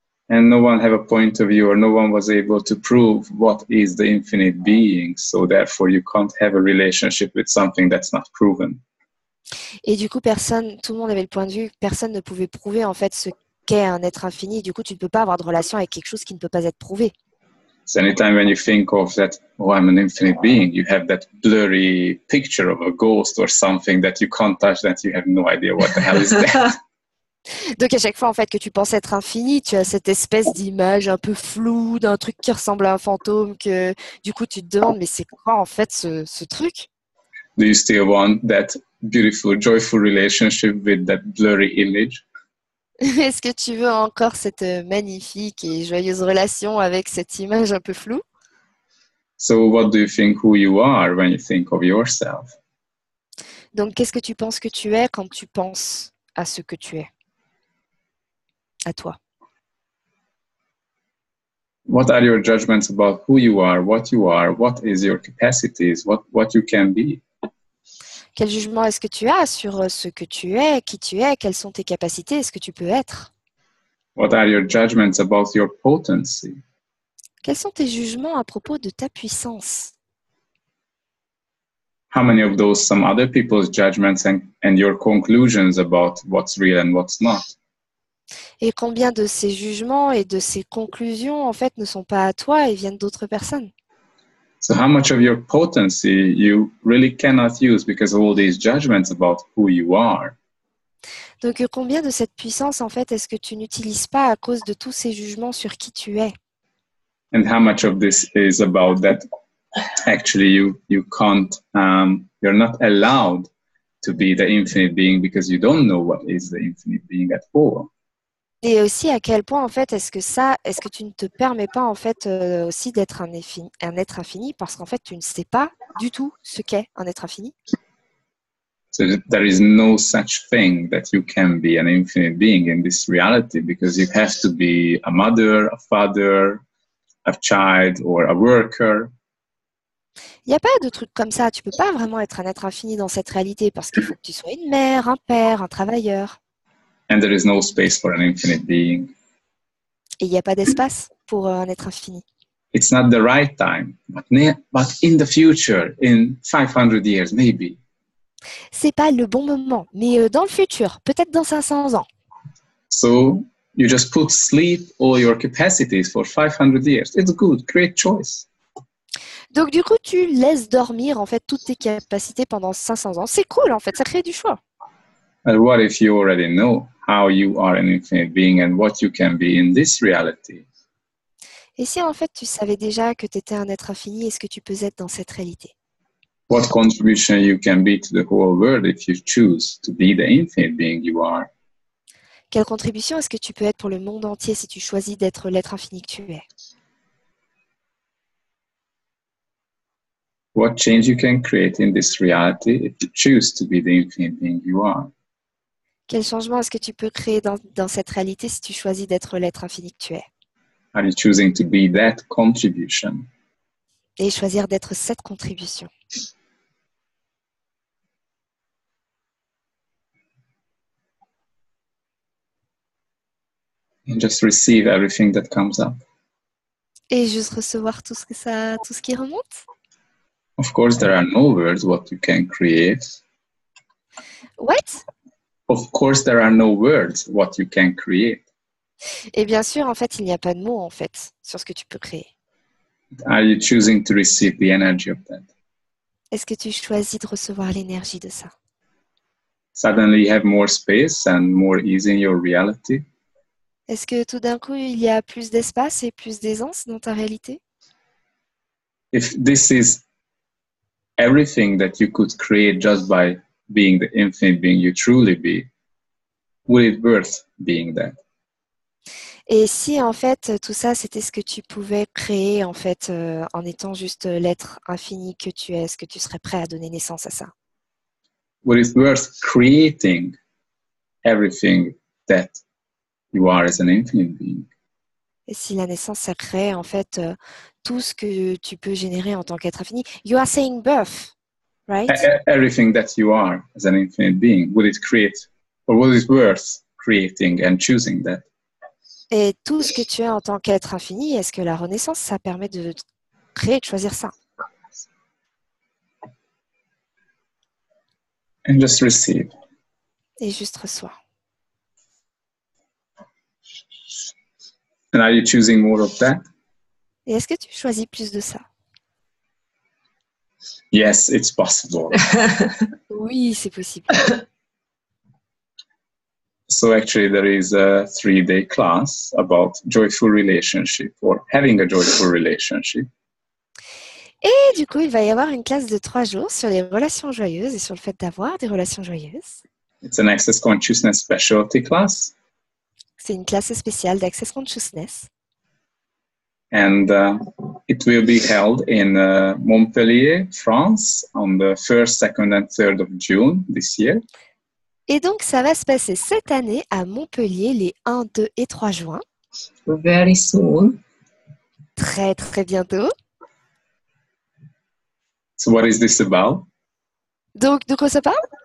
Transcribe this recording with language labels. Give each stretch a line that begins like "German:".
English: And no one have a point of view, or no one was able to prove what is the infinite being. So therefore, you can't have a relationship with something that's not proven.
French: Et du coup, tout le monde avait le point de vue, personne ne pouvait prouver en fait ce qu'est un être infini. Du coup, tu ne peux pas avoir de relation avec quelque chose qui ne peut pas être prouvé.
English: So anytime when you think of that, oh, I'm an infinite being, you have that blurry picture of a ghost or something that you can't touch, that you have no idea what the hell is that.
French: Donc à chaque fois en fait que tu penses être infini, tu as cette espèce d'image un peu floue d'un truc qui ressemble à un fantôme que du coup tu te demandes mais c'est quoi en fait ce truc?
English: Do you still want that beautiful, joyful relationship with that blurry image?
French: Est-ce que tu veux encore cette magnifique et joyeuse relation avec cette image un peu floue?
English: So what do you think who you are when you think of yourself?
French: Donc qu'est-ce que tu penses que tu es quand tu penses à ce que tu es? À toi.
English: What are your judgments about who you are, what is your capacities, what you can be?
French: Quel jugement est-ce que tu as sur ce que tu es, qui tu es, quelles sont tes capacités, ce que tu peux être?
English: What are your judgments about your potency?
French: Quels sont tes jugements à propos de ta puissance?
English: How many of those some other people's judgments and your conclusions about what's real and what's not?
French: Et combien de ces jugements et de ces conclusions, en fait, ne sont pas à toi et viennent d'autres personnes?
English: So how much of your potency you really cannot use because of all these judgments about who you are?
French: Donc, combien de cette puissance, en fait, est-ce que tu n'utilises pas à cause de tous ces jugements sur qui tu es?
English: And how much of this is about that actually you can't You're not allowed to be the infinite being because you don't know what is the infinite being at all.
French: Et aussi, à quel point, en fait, est-ce que tu ne te permets pas, en fait, aussi d'être un être infini parce qu'en fait, tu ne sais pas du tout ce qu'est un être infini?
English: So there is no such thing that you can be an infinite being in this reality because you have to be a mother, a father, a child, or a worker.
French: Il n'y a pas de truc comme ça. Tu peux pas vraiment être un être infini dans cette réalité parce qu'il faut que tu sois une mère, un père, un travailleur.
English: And there is no space for an infinite being.
French: Et il n'y a pas d'espace pour un être infini.
English: It's not the right time, but in the future, in 500 years, maybe.
French: C'est pas le bon moment, mais dans le futur, peut-être dans 500 ans.
English: So you just put sleep all your capacities for 500 years. It's good, great choice.
French: Donc du coup, tu laisses dormir en fait toutes tes capacités pendant 500 ans. C'est cool en fait, ça crée du choix.
English: And what if you already know how you are an infinite being and what you can be in this reality?
French: Et si en fait tu savais déjà que tu étais un être infini, est-ce que tu peux être dans cette réalité?
English: What contribution you can be to the whole world if you choose to be the infinite being you are?
French: Quelle contribution est-ce que tu peux être pour le monde entier si tu choisis d'être l'être infini que tu es?
English: What change you can create in this reality if you choose to be the infinite being you are?
French: Quel changement est-ce que tu peux créer dans cette réalité si tu choisis d'être l'être infini que tu es?
English: Are you choosing to be that contribution?
French: Et choisir d'être cette contribution.
English: And just receive everything that comes up.
French: Et juste recevoir tout ce qui remonte.
English: Of course, there are no words what you can create. What? Of course, there are no words what you can create.
French: Et bien sûr, en fait, il n'y a pas de mots en fait sur ce que tu peux créer.
English: Are you choosing to receive the energy of that?
French: Est-ce que tu choisis de recevoir l'énergie de ça?
English: Suddenly you have more space and more ease in your reality.
French: Est-ce que tout d'un coup, il y a plus d'espace et plus d'aisance dans ta réalité?
English: If this is everything that you could create just by being the infinite being you truly be, would it worth being that?
French: Et si en fait tout ça c'était ce que tu pouvais créer en fait en étant juste l'être infini que tu es, est-ce que tu serais prêt à donner naissance à ça?
English: Would it worth creating everything that you are as an infinite being?
French: Et si la naissance ça crée en fait tout ce que tu peux générer en tant qu'être infini?
English: You are saying birth, right? Everything that you are as an infinite being, would it create, or would it worth creating and choosing that?
French: Et tout ce que tu es en tant qu'être infini, est-ce que la renaissance, ça permet de créer, de choisir ça?
English: And just receive.
French: Et juste reçois.
English: And are you choosing more of that?
French: Et est-ce que tu choisis plus de ça?
English: Yes, it's possible.
French: Oui, c'est possible.
English: So actually there is a 3-day class about joyful relationship or having a joyful relationship.
French: Et du coup, il va y avoir une classe de 3 jours sur les relations joyeuses et sur le fait d'avoir des relations joyeuses.
English: It's an Access Consciousness specialty class.
French: C'est une classe spéciale d'Access Consciousness.
English: And it will be held in Montpellier, France, on the 1st, 2nd, and 3rd of June this year.
French: Et donc, ça va se passer cette année à Montpellier les 1, 2 et 3 juin.
English: Very soon.
French: Très, très bientôt.
English: So what is this about?
French: Donc, de quoi ça parle?